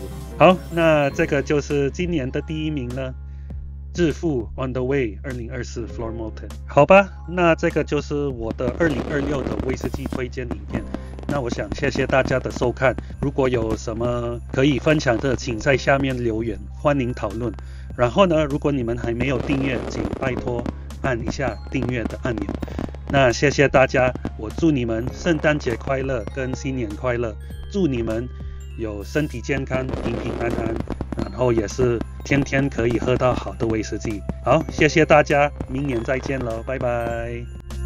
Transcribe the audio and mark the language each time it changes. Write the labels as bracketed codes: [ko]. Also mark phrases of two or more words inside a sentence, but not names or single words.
[zh] 好，那這個就是今年的第一名了，致富 On the Way 2024 Floor Moulton。好吧，那這個就是我的2026的威士忌推薦影片。那我想謝謝大家的收看，如果有什麼可以分享的，請在下面留言，歡迎討論。然後呢，如果你們還沒有訂閱，請拜託按一下訂閱的按鈕。那謝謝大家，我祝你們聖誕節快樂跟新年快樂，祝你們有身體健康、平平安安，然後也是天天可以喝到好的威士忌。好，謝謝大家，明年再見了，拜拜。